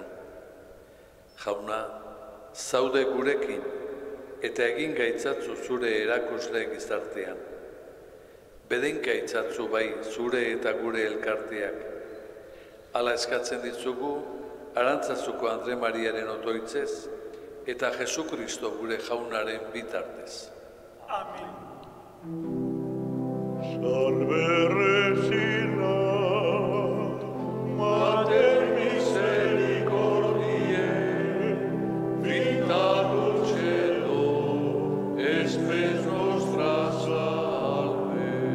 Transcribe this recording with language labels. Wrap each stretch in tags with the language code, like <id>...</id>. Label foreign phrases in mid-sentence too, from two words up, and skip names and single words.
<eu>Jauna, zaude gurekin eta egin gaitzatzu zure erakusle gizartean. Bedeinka itzatzu bai zure eta gure elkarteak. Hala eskatzen ditzugu, Arantzazuko Andre Mariaren otoitzez eta Jesu Kristo gure jaunaren bitartez. Amen.</eu> <la>Salve Regina, Mater misericordiae, Vita dulcedo, espes nostra salve.</la>